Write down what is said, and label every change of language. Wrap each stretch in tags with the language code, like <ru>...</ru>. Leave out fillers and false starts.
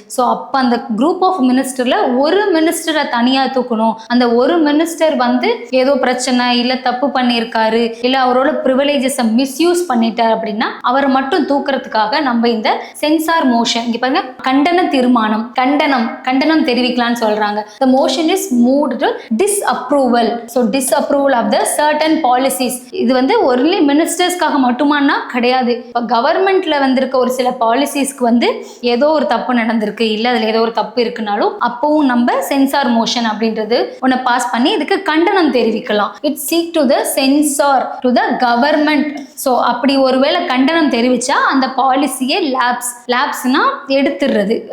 <ta>So அப்போ அந்த group of மினிஸ்டரில் ஒரு மினிஸ்டரை தனியாக தூக்கணும். அந்த ஒரு மினிஸ்டர் வந்து ஏதோ பிரச்சனை இல்லை தப்பு பண்ணியிருக்காரு இல்லை அவரோட ப்ரிவிலேஜஸை மிஸ்யூஸ் பண்ணிட்டார் அப்படின்னா அவரை மட்டும் தூக்குறதுக்காக நம்ம இந்த சென்சார் மோஷன், இங்கே பாருங்க, கண்டன தீர்மானம், கண்டனம் தெரிவிக்கலாம்னு சொல்கிறாங்க.</ta> <en>The motion is moved to disapproval. So disapproval of the certain policies.</en> <ta>இது வந்து ஒன்லி மினிஸ்டர்ஸ்க்காக மட்டுமானா கிடையாது. இப்போ கவர்மெண்ட்ல வந்திருக்க ஒரு சில பாலிசிஸ்க்கு வந்து ஏதோ ஒரு தப்பு நடந்திருக்கு, இல்லை அதில் ஏதோ ஒரு தப்பு இருக்குனாலும் அப்பவும் நம்ம சென்சார் மோஷன் அப்படின்றது ஒன்று பாஸ் பண்ணி இதுக்கு கண்டனம் தெரிவிக்கலாம்.</ta> <en>It seek to the censor to the government.</en> <ta>So அப்படி ஒருவேளை கண்டனம் தெரிவிச்சா அந்த பாலிசியே லேப்ஸ்னா எடுத்துடுறது.</ta>